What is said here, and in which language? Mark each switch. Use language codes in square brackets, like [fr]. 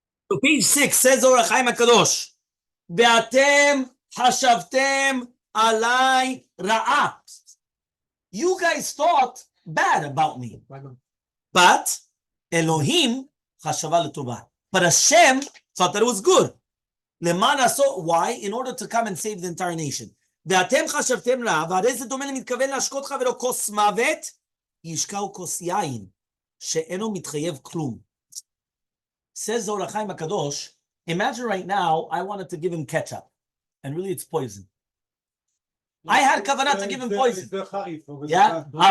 [en] So page 6 says Or HaChaim HaKadosh, [he] Ve'atem hashavtem alai ra'a. [en] You guys thought bad about me. But [he] Elohim chashava l'tovah. [en] But Hashem thought that it was good. Why? In order to come and save the entire nation. [he] ואתם חשבתם רע, והרי זה דומה למתכוון להשקות חברו כוס מוות, ישקעו כוס יין, שאינו מתחייב כלום. [en] Says Or HaChaim HaKadosh, imagine right now, I wanted to give him ketchup, and really it's poison. I had kavanah to give him poison. Yeah?